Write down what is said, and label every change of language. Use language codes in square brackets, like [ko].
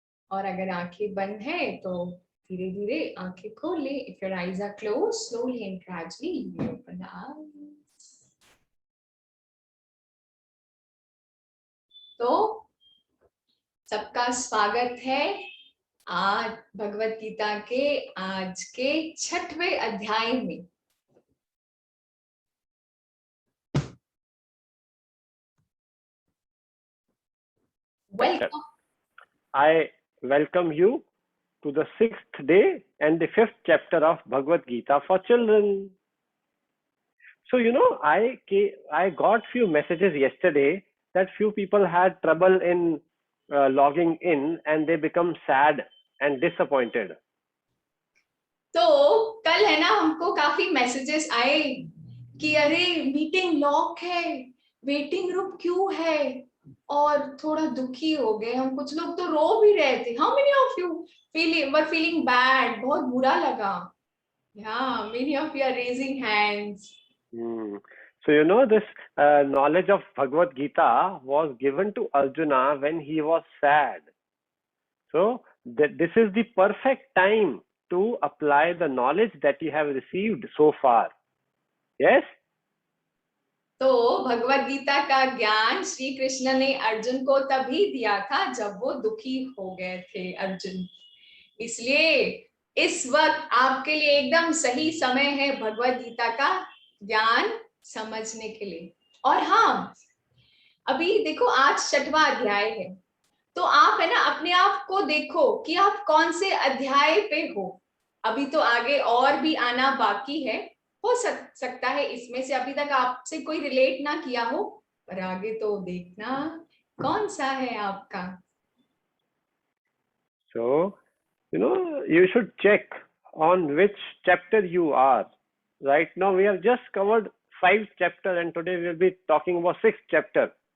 [hi] और अगर आंखें बंद है तो धीरे धीरे आंखें खोल ले। [en] If your eyes are closed, slowly and gradually you will open the eyes. [hi] तो सबका स्वागत है आज भगवत गीता के आज के 6वें अध्याय में। [en] Welcome. I welcome you to the 6th day and the 5th chapter of Bhagavad Gita for children. So, I got few messages yesterday that few people had trouble in logging in and they become sad and disappointed. [hi] तो कल है ना, हमको काफी messages आए कि अरे meeting lock है, वेटिंग रूम क्यों है, और थोड़ा दुखी हो गए हम। कुछ लोग तो रो भी रहे थे। [en] How many of you were feeling bad? [hi] बहुत बुरा लगा। [en] Yeah, many of you are raising hands. So, this knowledge of Bhagavad Gita was given to Arjuna when he was sad. So, this is the perfect time to apply the knowledge that you have received so far. Yes? [hi] तो भगवत गीता का ज्ञान श्री कृष्ण ने अर्जुन को तभी दिया था जब वो दुखी हो गए थे अर्जुन। इसलिए इस वक्त आपके लिए एकदम सही समय है भगवत गीता का ज्ञान समझने के लिए। और हाँ, अभी देखो आज 6वां अध्याय है, तो आप है ना अपने आप को देखो कि आप कौन से अध्याय पे हो। अभी तो आगे और भी आना बाकी है। हो सकता है इसमें से अभी तक आपसे कोई रिलेट ना किया हो, पर आगे तो देखना कौन सा है आपका। [en] So, you should check on which chapter you are. Right now, we have just covered 5 chapters and today we will be talking about 6th chapter.